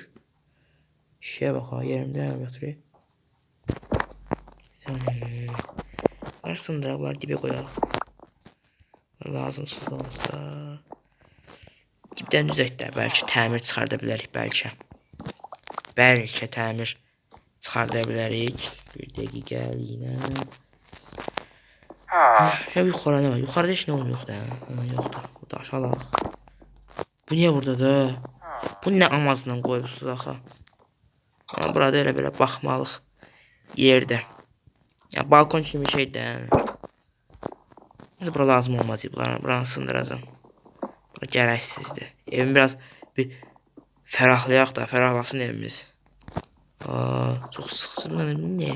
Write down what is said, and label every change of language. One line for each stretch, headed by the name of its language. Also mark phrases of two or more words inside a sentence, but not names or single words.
Azerbaijani: Şişəyə bax ha. Yerimdə yatırıq. Bunlar sındıra. Bunlar dibə qoyaq. Lazımsız da olsa. Dibdən düzək də. Bəlkə təmir çıxarda bilərik. Bəlkə təmir çıxarda bilərik.
Turkish: Bir dəqiqəliyə. Şöyle yukarı ne var? Yukarıda hiç ne olmuyor da. Yoktur. Burada aşağıda. Bu niye burada da?
Azerbaijani: Bu ne amazından koymuşsunuz axı? Ama burada elə belə baxmalıq yerdə. Ya balkon kimi şey də. Bura lazım olmaz. Buranı sındıracağım. Bura gərəksizdir. Evim biraz bir ferahlayaq da. Ferahlasın evimiz. Çox sıxıcı. Niye?